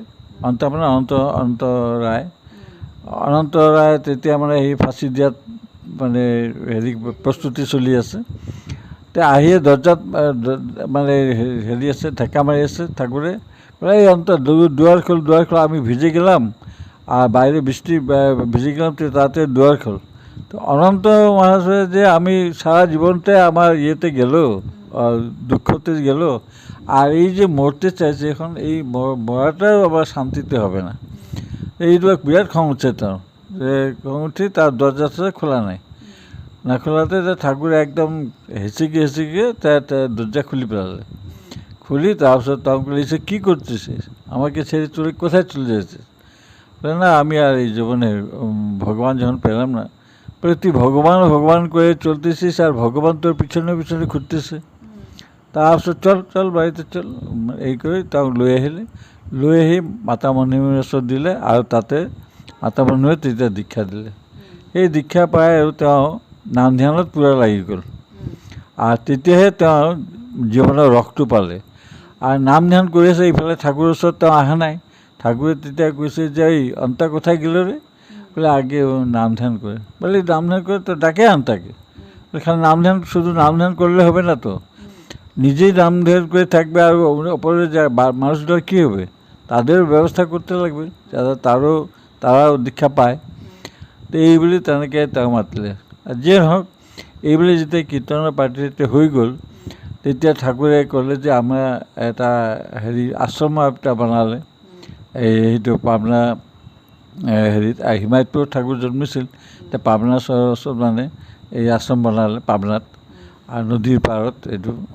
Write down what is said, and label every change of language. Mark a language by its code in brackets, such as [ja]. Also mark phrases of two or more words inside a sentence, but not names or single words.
[as] অন্ত ৰায় তেতিয়া মানে সেই ফাঁচি দিয়াত মানে হেৰি প্ৰস্তুতি চলি আছে। আহিয়ে দৰ্জাত মানে হেৰি আছে, ঢেকা মাৰি আছে ঠাকুৰে, [bn] এই দুৱাৰ খোল আমি ভিজে গেলাম আর বাইরে বৃষ্টি ভিজে গেলাম, তাতে দুয়ার খোল। তো অনন্ত মহাশয় যে আমি সারা জীবনটা আমার ইয়েতে গেল, দুঃখতে গেল, আর এই যে মরতে চাইছে এখন এই মরাটাও আবার শান্তিতে হবে না। [as] এইবিলাক বিৰাট খং উঠছে তেওঁৰ, যে খং উঠি তাৰ দরজা খোলা নাই, নাখোলাতে [bn] ঠাকুরে একদম হেঁচিকে তার দরজা খুলে পেলালে। খুলি তারপর তখন বলেছে কী করতেছিস, আমাকে ছেড়ে চলে কোথায় চলে যাচ্ছিস? বলে না আমি আর এই জীবনে ভগবান যখন পেলাম না, বলে তুই ভগবান ভগবান করে চলতেছিস আর ভগবান তোর পিছনে পিছনে ঘুরতেছে। তারপর চল চল বাড়িতে চল, এই করে তখন [as] লৈ আহি মাতা মণিমীৰ ওচৰত দিলে আৰু তাতে মাতা মণিমীয়ে তেতিয়া দীক্ষা দিলে। এই দীক্ষা পাই আৰু তেওঁ নাম ধ্যানত পূৰা লাগি গ'ল, আৰু তেতিয়াহে তেওঁ জীৱনৰ ৰসটো পালে। আৰু নাম ধ্যান কৰি আছে, ইফালে ঠাকুৰৰ ওচৰত তেওঁ অহা নাই। ঠাকুৰে তেতিয়া কৈছে যে [bn] এই অন্তা কোথায় গেল রে? বলে আগে ও নাম ধ্যান করে। বলে নাম ধ্যান করে তো ডাকে আন্তাকে। খালি নাম ধ্যান, শুধু নাম ধ্যান করলে হবে না তো, নিজেই নাম ধ্যান করে থাকবে, আর ওপরে যা মানুষগুলো কী হবে, তাদের ব্যবস্থা করতে লাগবে যাতে তারাও দীক্ষা পায়। [as] তো এইবুলি তেনেকৈ তেওঁ মাতিলে। যিয়ে নহওক, এইবুলি যেতিয়া কীৰ্তনৰ পাৰ্টি হৈ গ'ল, তেতিয়া ঠাকুৰে ক'লে যে আমাৰ এটা আশ্ৰম এটা বনালে। সেইটো পাবনা হেৰিত হিমায়তপুৰত ঠাকুৰ জন্মিছিল, এতিয়া পাবনা ওচৰত মানে এই আশ্ৰম বনালে পাবনাত, আৰু নদীৰ পাৰত এইটো।